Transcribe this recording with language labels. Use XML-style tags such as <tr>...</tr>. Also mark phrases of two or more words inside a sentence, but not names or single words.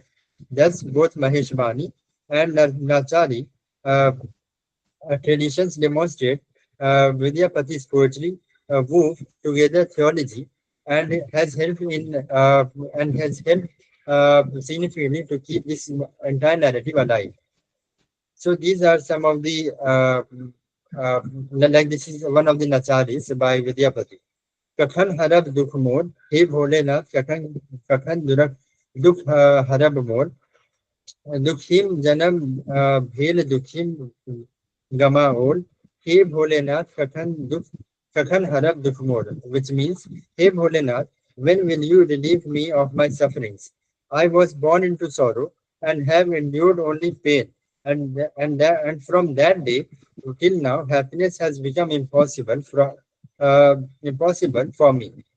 <en>Thus, both Maheshwani and Nachari traditions demonstrate Vidyapati's poetry wove together theology and has helped significantly to keep this entire narrative alive. So these are some of the like this is one of the nacharis by Vidyapati.</en> <mai>कखन हरब दुख मोर, हे भोलेनाथ, कखन दुरक दुख हरब मोर, दुखिम जन्म भेल दुखिम गमाओल हे भोलेनाथ कखन हरब दुख मोर,</mai> <en>which means, hey Bholenath, when will you relieve me of my sufferings? I was born into sorrow and have endured only pain, and from that day till now happiness has become impossible for me.</en>